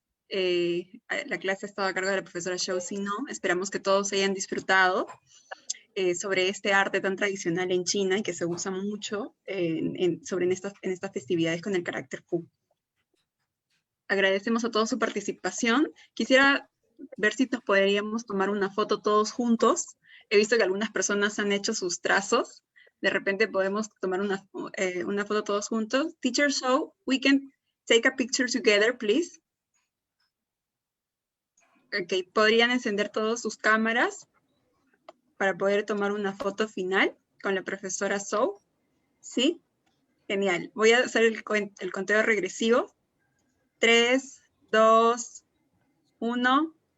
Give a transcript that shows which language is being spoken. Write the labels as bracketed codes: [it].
[es] La clase ha estado a cargo de la profesora Zhou Sinong. Esperamos que todos hayan disfrutado sobre este arte tan tradicional en China y que se usa mucho en estas festividades con el carácter Fu. Agradecemos a todos su participación. Quisiera ver si nos podríamos tomar una foto todos juntos. He visto que algunas personas han hecho sus trazos. De repente podemos tomar una foto todos juntos. [en] Teacher Zhou, we can take a picture together, please. [es] Ok, ¿podrían encender todos sus cámaras para poder tomar una foto final con la profesora Zhou? ¿Sí? Genial. Voy a hacer el conteo regresivo. 3, 2, 1.